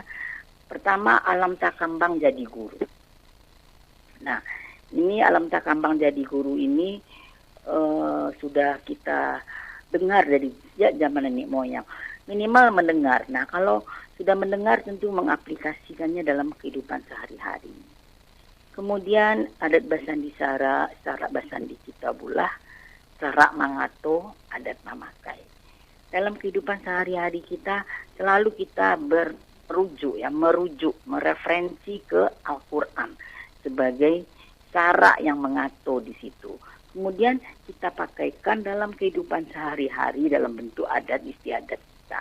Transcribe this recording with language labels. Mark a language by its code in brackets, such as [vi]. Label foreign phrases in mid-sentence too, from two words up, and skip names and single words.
[id] Pertama, [min] alam takambang jadi guru. [id] Nah, ini [min] alam takambang jadi guru [id] ini sudah kita dengar dari sejak zaman nenek moyang. Minimal mendengar. Nah, kalau sudah mendengar tentu mengaplikasikannya dalam kehidupan sehari-hari. [min] Kemudian adat Basandi Sara, Sara Basandi Citabulah, Sara Mangato, adat Mamakai. [id] Dalam kehidupan sehari-hari kita selalu kita merujuk, mereferensi ke Al-Quran sebagai cara yang mengatur di situ. Kemudian kita pakaikan dalam kehidupan sehari-hari dalam bentuk adat istiadat kita.